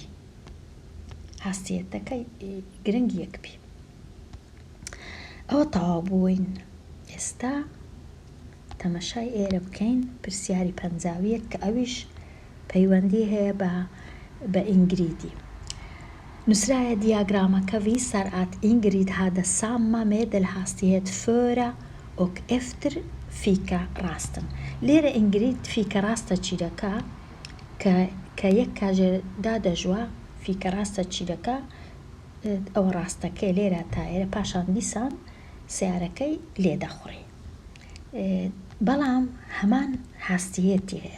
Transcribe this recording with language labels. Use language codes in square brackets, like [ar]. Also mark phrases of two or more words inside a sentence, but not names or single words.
[ckb] هاستیەتەکەی گرنگ یەک بی. ئەوە تەواو بووین. ئێستا تەمەشای ئێرە بکەین پرسیاری پەنجاویەک کە ئەویش پەیوەندی هەیە بە ئینگریدی. نووسرایە دیاگرامەکە [sv] وی سەرعات Ingrid hade samma medelhastighet före och efter fikarasten. [ckb] لێرە ئینگرید فیکەڕاستە چی دەکا کە یەک کاژێردا دەژوە، فیکەڕاستە چی دەکا؟ ئەوە ڕاستەکەی لێرە تا ئێرە، پاشان دیسان سیارەکەی لێ دەخوڕی. بەڵام هەمان هاستیەتی هەیە.